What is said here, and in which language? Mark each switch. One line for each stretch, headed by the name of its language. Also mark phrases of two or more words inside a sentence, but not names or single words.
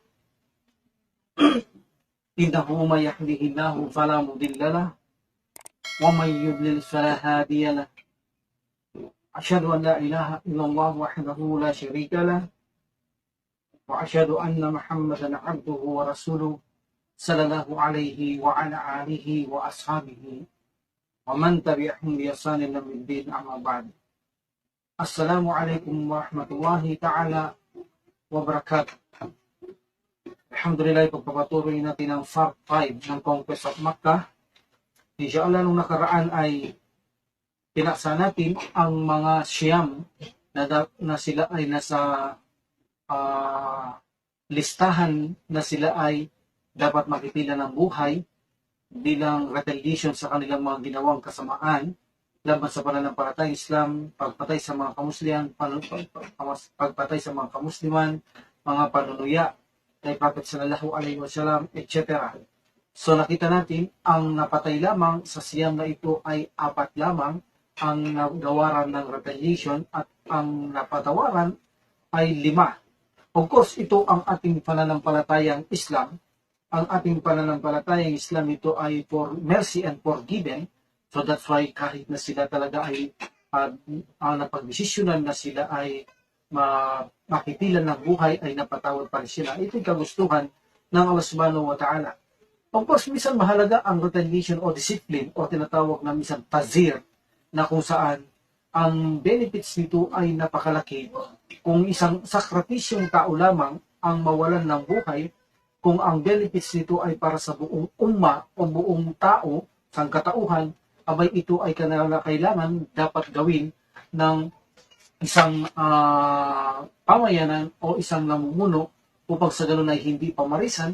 Arabic: إنه من يهده الله فلا مضل له ومن يضلل فلا هادي له أشهد أن لا إله إلا الله وحده لا شريك له وأشهد أن محمدا عبده ورسوله صلى الله عليه وعلى آله وأصحابه ومن تبعهم بإحسان إلى يوم الدين أما بعد. السلام عليكم ورحمة الله تعالى وبركاته.
Filipino: Alhamdulillah, pagpapatuloy natin ang part 5 ng
English: Conquest of Makkah.
Filipino: Inshallah, nung nakaraan ay pinaksa natin ang mga siyam na sila ay nasa listahan na sila ay dapat makipila ng buhay bilang retaliation sa kanilang mga ginawang kasamaan laban sa pananampalatayang Islam, pagpatay sa mga kamusliman, pagpatay sa mga kamusliman, mga panunuya kay Prophet
Arabic: صلى الله عليه وسلم,
Filipino: etc. So nakita natin ang napatay lamang sa siyam na ito ay 4 lamang ang nagawaran ng retaliation at ang napatawaran ay 5.
English: Of course,
Filipino: ito ang ating pananampalatayang Islam. Ang ating pananampalatayang Islam ito ay
English: for mercy and forgiven. So that's why
Filipino: kahit na sila talaga ay napagdesisyonan na sila ay makipilan ng buhay ay napatawad pa rin sila. Ito yung kagustuhan ng Allah
Arabic: سبحانه وتعالى.
English: Of course,
Filipino: minsan mahalaga ang retaliation o discipline o tinatawag na minsan tazir na kung saan ang benefits nito ay napakalaki. Kung isang sakripisyong tao lamang ang mawalan ng buhay, kung ang benefits nito ay para sa buong umma o buong tao, sangkatauhan, abay ito ay kailangan dapat gawin ng isang pamayanan o isang namumuno upang sa ganun ay hindi pamarisan.